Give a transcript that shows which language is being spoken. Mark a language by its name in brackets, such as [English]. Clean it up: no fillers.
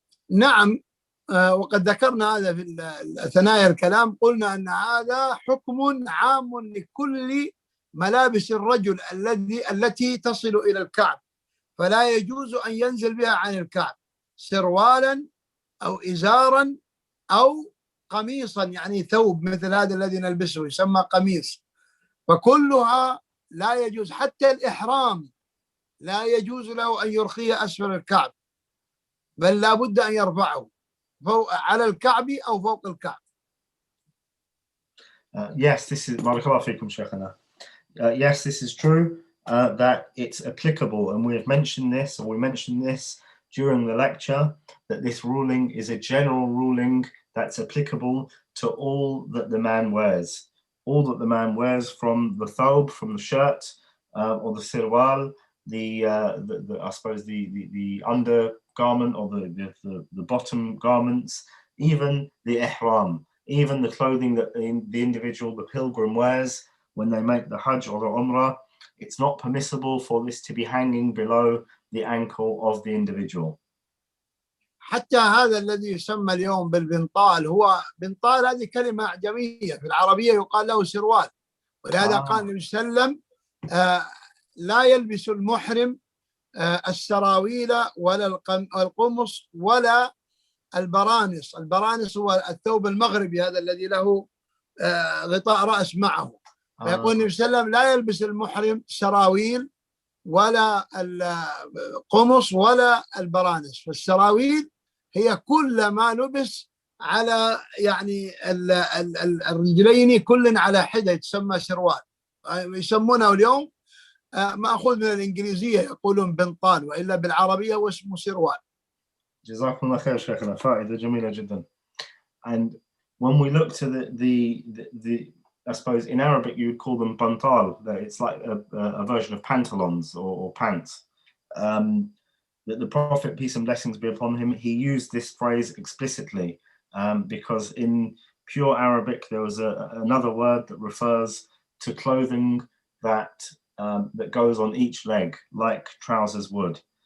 [Arabic] نعم، وقد ذكرنا هذا في ثنايا الكلام، قلنا أن هذا حكم عام لكل ملابس الرجل التي تصل إلى الكعب، فلا يجوز أن ينزل بها عن الكعب، سروالا أو إزارا أو قميصا، يعني ثوب مثل هذا الذي نلبسه يسمى قميص، فكلها لا يجوز. حتى الإحرام لا يجوز له أن يرخي أسفل الكعب، بل لا بد أن يرفعه فوق على الكعب أو فوق الكعب. [English] Yes, this is [Arabic] بارك الله فيكم شيخنا. [English] Yes, this is true, that it's applicable, and we mentioned this during the lecture, that this ruling is a general ruling that's applicable to all that the man wears. All that the man wears, from the thawb, from the shirt, or the sirwal, I suppose the undergarment or the bottom garments, even the ihram, even the clothing that the individual, the pilgrim, wears when they make the Hajj or the Umrah. It's not permissible for this to be hanging below the ankle of the individual. [Arabic] حتى هذا الذي يسمى اليوم بالبنطال، هو بنطال هذه كلمة أعجمية، في العربية يقال له سروال، ولهذا قال النبي صلى الله عليه وسلم لا يلبس المحرم السراويل ولا القمص ولا البرانس. البرانس هو الثوب المغربي هذا الذي له غطاء رأس معه. فيقول النبي صلى الله عليه وسلم لا يلبس المحرم سراويل ولا القمص ولا البرانس. فالسراويل هي كل ما لبس على يعني الرجلين كل على حدة تسمى سروال، يسمونه اليوم مأخوذ من الإنجليزية يقولون بنطال، وإلا بالعربية هو اسمه سروال. جزاكم الله خير شيخنا، فائدة جميلة جدا. [English] And when we look to the I suppose in Arabic you would call them bantal, it's like a version of pantaloons or pants. That the Prophet, peace and blessings be upon him, he used this phrase explicitly, because in pure Arabic there was another word that refers to clothing that goes on each leg like trousers would.